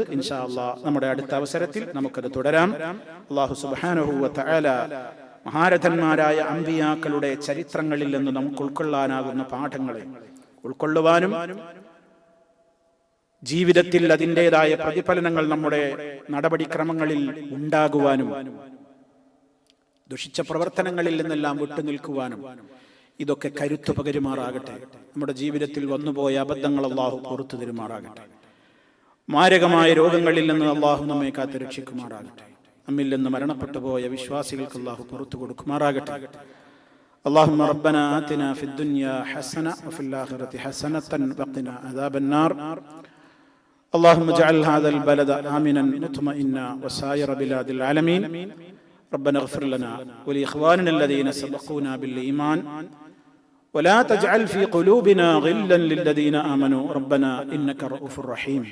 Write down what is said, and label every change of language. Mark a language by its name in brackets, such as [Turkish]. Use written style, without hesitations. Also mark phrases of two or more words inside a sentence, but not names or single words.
[Arabic] إن شاء الله [Malayalam] നമ്മുടെ അടുത്ത അവസരത്തിൽ നമുക്കത് തുടരാം. [Arabic] الله سبحانه وتعالى [Malayalam] മഹാരഥന്മാരായ അമ്പിയാക്കളുടെ ചരിത്രങ്ങളിൽ നിന്ന് നമുക്ക് ഉൾക്കൊള്ളാനാകുന്ന പാഠങ്ങളെ ഉൾക്കൊള്ളുവാനും ജീവിതത്തിൽ അതിൻ്റെതായ പ്രതിഫലനങ്ങൾ നമ്മുടെ നടപടിക്രമങ്ങളിൽ ഉണ്ടാകുവാനും ദുഷിച്ച പ്രവർത്തനങ്ങളിൽ നിന്നെല്ലാം വിട്ടുനിൽക്കുവാനും ഇതൊക്കെ കരുത്തു പകരുമാറാകട്ടെ. നമ്മുടെ ജീവിതത്തിൽ വന്നുപോയ അബദ്ധങ്ങൾ അല്ലാഹു പുറത്തു തരുമാറാകട്ടെ. മാരകമായ രോഗങ്ങളിൽ നിന്ന് അല്ലാഹു നമ്മെ കാത്ത് രക്ഷിക്കുമാറാകട്ടെ. നമ്മിൽ നിന്ന് മരണപ്പെട്ടു പോയ വിശ്വാസികൾക്ക് അല്ലാഹു പുറത്തു കൊടുക്കുമാറാകട്ടെ. [Arabic] اللهم ربنا آتنا في الدنيا حسنة وفي الآخرة حسنة وقنا عذاب النار. اللهم اجعل هذا البلد آمنا مطمئنا وسائر بلاد العالمين. ربنا اغفر لنا ولإخواننا الذين سبقونا بالإيمان ولا تجعل في قلوبنا غلا للذين آمنوا ربنا إنك رؤوف رحيم.